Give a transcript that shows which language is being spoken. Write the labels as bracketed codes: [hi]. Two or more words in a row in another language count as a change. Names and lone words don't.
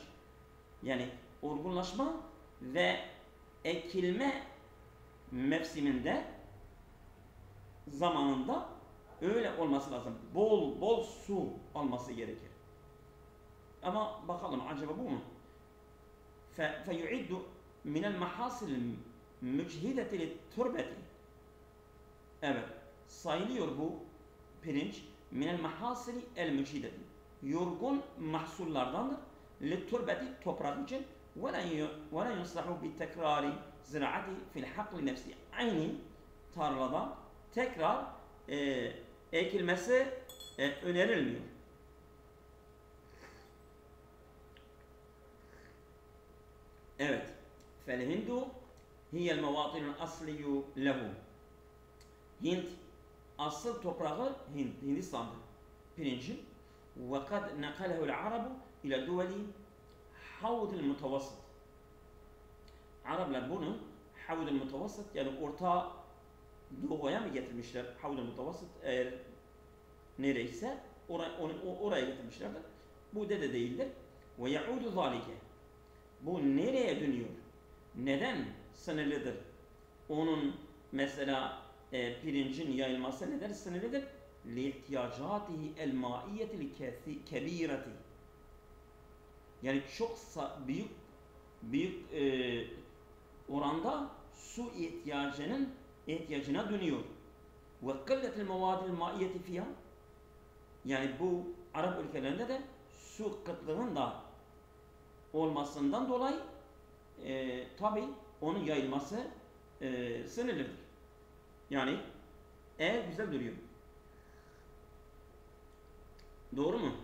[tr] Yani olgunlaşma ve ekilme mevsiminde zamanında öyle olması lazım. Bol su alması gerekir. Ama bakalım acaba bu mu? [ar] فَيُعِدُّ مِنَ الْمَحَاصِلِ مُجْهِدَةِ لِلْتُرْبَةِ. [tr] Evet, sayılıyor bu pirinç [ar] من المحاصيل المجهدة. [tr] Yorgun mahsullardandır. [ar] للتربة [tr] toprak için [ar] ولا ينصح بتكرار زراعة في الحقل نفسه. [tr] Aynı tarlada tekrar ekilmesi önerilmiyor. Evet. [ar] فالهند هي الموطن الأصلي له. [tr] Hint asıl toprağı Hindistan'dır. Pirincin. [ar] وقد نقله العرب إلى دول حوض المتوسط. [tr] Araplar bunu Havd-ı Mutavasıt, yani Orta Doğu'ya mı getirmişler? Havd-ı Mutavasıt eğer nereyse oraya getirmişlerdir. Bu de değildir. [ar] ويعود ذلك. [tr] Bu nereye dönüyor? Neden sınırlıdır? Onun mesela pirincin yayılması neden sınırlıdır? [ar] لِاِحْتِيَاجَاتِهِ الْمَائِيَّةِ الْكَب۪يرَةِ. [tr] Yani çok büyük oranda su ihtiyacına dönüyor. [ar] وَقَلَّةِ الْمَوَادِ الْمَائِيَّةِ فِيهَا. [tr] Yani bu Arap ülkelerinde de su kıtlığının da olmasından dolayı tabi onun yayılması sınırlıdır. Yani güzel duruyor. Doğru mu?